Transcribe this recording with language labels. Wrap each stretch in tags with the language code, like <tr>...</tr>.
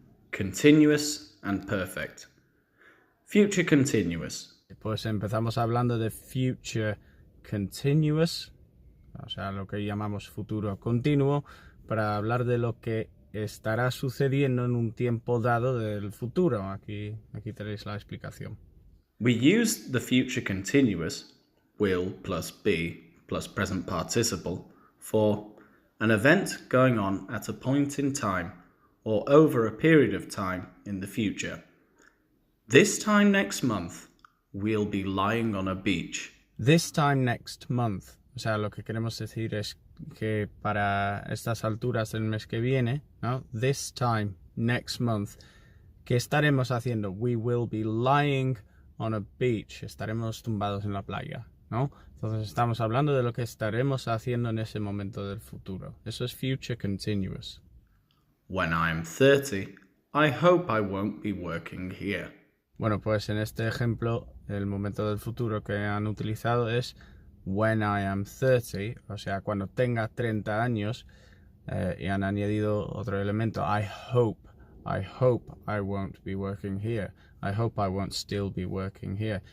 <en>Continuous and perfect. Future continuous.</en> <es>Pues empezamos hablando de future continuous, o sea, lo que llamamos futuro continuo, para hablar de lo que estará sucediendo en un tiempo dado del futuro. Aquí tenéis la explicación.</es> <en>We use the future continuous, will plus be plus present participle, for an event going on at a point in time or over a period of time in the future. This time next month, we'll be lying on a beach. This time next month.</en> <es>O sea, lo que queremos decir es que para estas alturas del mes que viene, ¿no?</es> <en>This time next month,</en> <es>¿qué estaremos haciendo?</es> <en>We will be lying on a beach.</en> <es>Estaremos tumbados en la playa, ¿no? Entonces estamos hablando de lo que estaremos haciendo en ese momento del futuro. Eso es future continuous.</es> <en>When I'm 30, I hope I won't be working here.</en> <es>Bueno, pues en este ejemplo, el momento del futuro que han utilizado es</es> <en>when I am 30,</en> <es>o sea, cuando tenga 30 años, y han añadido otro elemento,</es> <en>I hope I won't be working here. I hope I won't still be working here.</en>